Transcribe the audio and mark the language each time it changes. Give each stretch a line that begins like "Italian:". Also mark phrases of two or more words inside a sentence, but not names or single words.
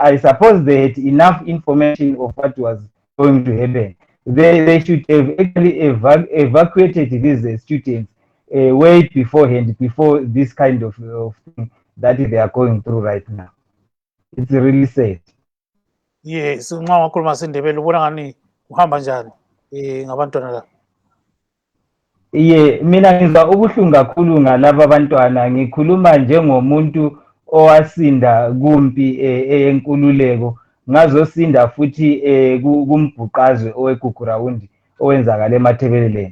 English: I suppose they had enough information of what was going to happen. They should have actually evacuated these students way beforehand, before this kind of thing that they are going through right now. It's really sad. Yes,
North Ndebele: nxa wakhuluma sindebele ubona ngani uhamba njani ngabantwana la. Mina ngizwa ubuhlungu kakhulu ngalaba abantwana. Ngikhuluma njengomuntu owasinda kumpi eyenkululeko, ngazosinda futhi kumbhuqazwe owekugurawundi owenzakala emathebeleleni.